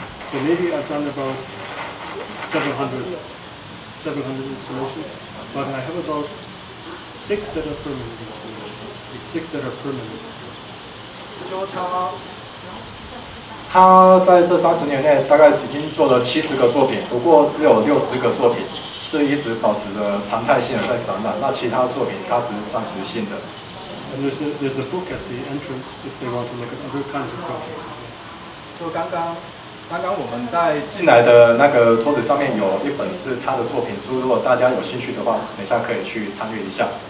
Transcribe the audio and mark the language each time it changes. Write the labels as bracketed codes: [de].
[en] So maybe I've done about 700 installations, but I have about 6 that are permanent installations. 6 that are permanent. [zh] 就他在这30年内大概已经做了70个作品，不过只有60个作品是一直保持着常态性的在展览，那其他作品它只是暂时性的。 [en] And there's a book at the entrance if they want to look at other kinds of projects. [zh] 就刚刚我们在进来的那个桌子上面有一本是他的作品书，如果大家有兴趣的话，等一下可以去参与一下。